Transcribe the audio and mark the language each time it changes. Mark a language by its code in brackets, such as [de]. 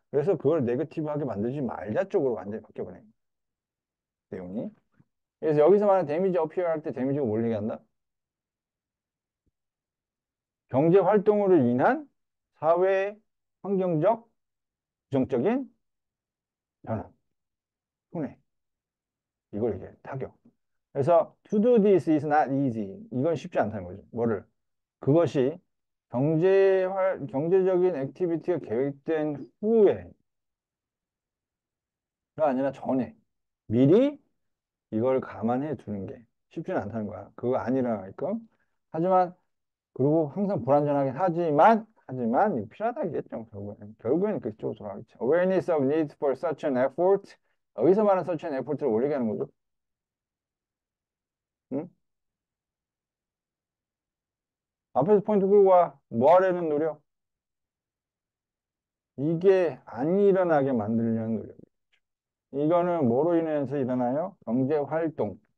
[ko] 그래서 그걸 네거티브하게 만들지 말자 쪽으로 완전히 바뀌어버린 내용이. 그래서 여기서 말하는 데미지 어피어 할 때 데미지가 뭘 얘기한다? 경제 활동으로 인한 사회 환경적 부정적인 변화, 손해. 이걸 이제 타격. 그래서 [en] to do this is not easy. [ko] 이건 쉽지 않다는 거죠. 뭐를? 그것이 경제적인 액티비티가 계획된 후에가 아니라 전에 미리 이걸 감안해 두는 게 쉽지는 않다는 거야. 그거 안 일어나게끔. 하지만 그리고 항상 불안전하긴 하지만 이거 필요하다겠죠. 결국에는 그쪽으로 돌아가겠죠. [en] Awareness of need for such an effort. [ko] 여기서 말하는 [en] such an effort [ko] 를 올리게 하는 거죠. 응? 앞에서 포인트 끌고 와. 뭐 하려는 노력? 이게 안 일어나게 만들려는 노력. 이거는 뭐로 인해서 일어나요? 경제 활동.